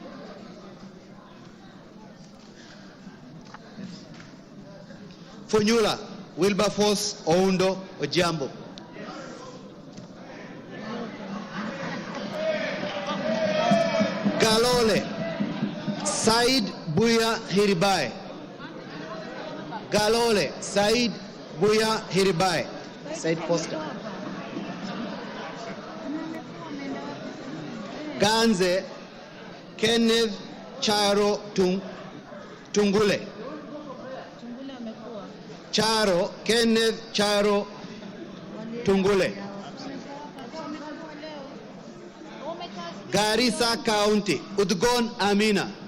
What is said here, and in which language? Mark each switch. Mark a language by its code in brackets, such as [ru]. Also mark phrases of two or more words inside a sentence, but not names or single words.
[en] Funyula Wilberforce Oundo Ojambo. Galole Said Buya Hiribai. Galole Said Buya Hiribai. Said Foster. Ganze Kenneth Charo Tungule. Charo Kenneth Charo Tungule. Garissa County Udgon Amina.